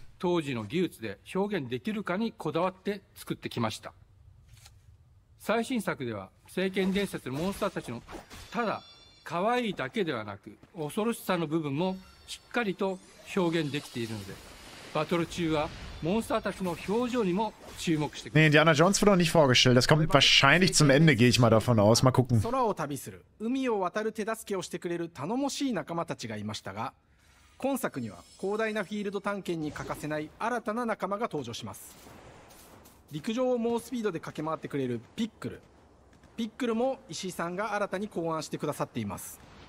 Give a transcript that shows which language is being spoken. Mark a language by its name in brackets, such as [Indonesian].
[Japanese] 当時の技術で表現できるかにこだわって作ってきました。最新作では聖剣伝説のモンスターたちのただ可愛いだけではなく恐ろしさの部分もしっかりと表現できているので、バトル中はモンスターたちの表情にも注目してください。 [German] Nee, Indiana Jones wurde noch nicht vorgestellt. Das kommt wahrscheinlich zum Ende, gehe ich mal davon aus. Mal gucken. [Japanese] 空を旅する、海を渡る手助けをしてくれる頼もしい仲間たちがいましたが、今作には広大なフィールド探検に欠かせない新たな仲間が登場します。陸上を猛スピードで駆け回ってくれるピックル。ピックルも石井さんが新たに考案してくださっています。